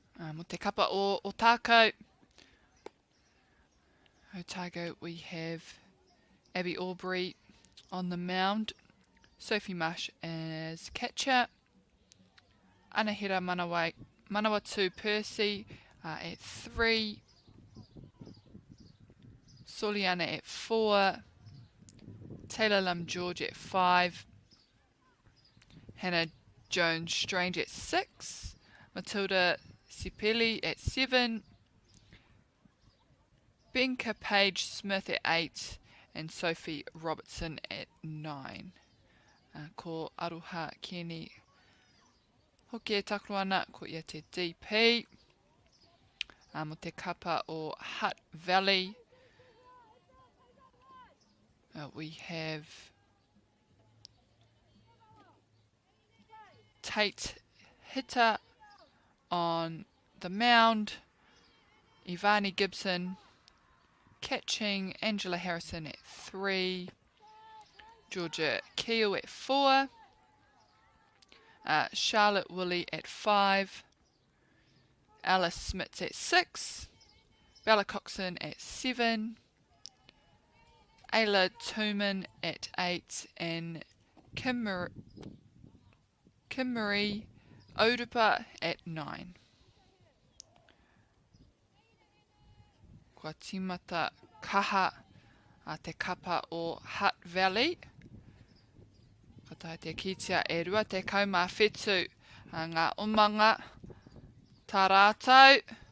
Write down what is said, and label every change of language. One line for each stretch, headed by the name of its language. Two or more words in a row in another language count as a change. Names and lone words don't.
Māori: Mo te kapa o Otago.
English: Otago, we have Abby Aubrey on the mound. Sophie Marsh as catcher. Anahira Manawatu Percy at 3. Soliana at 4. Taylor Lum George at 5. Hannah Jones Strange at 6. Matilda Sipeli at 7. Benka Page Smith at 8. And Sophie Robertson at 9.
Māori: Ko Aroha Kenny hoki e takro ana ko ia te DP. Mo te kapa o Hutt Valley.
English: We have Tate Hitter on the mound. Ivani Gibson catching. Angela Harrison at 3. Georgia Keel at 4. Charlotte Woolley at 5. Alice Smits at 6. Bella Coxon at 7. Ayla Tooman at 8. And Kim Marie Odupa at 9.
Māori: Kua timata kaha a te kapa o Hutt Valley. Katai te kitia e rua te kaumā whetū a ngā umanga tā rātou.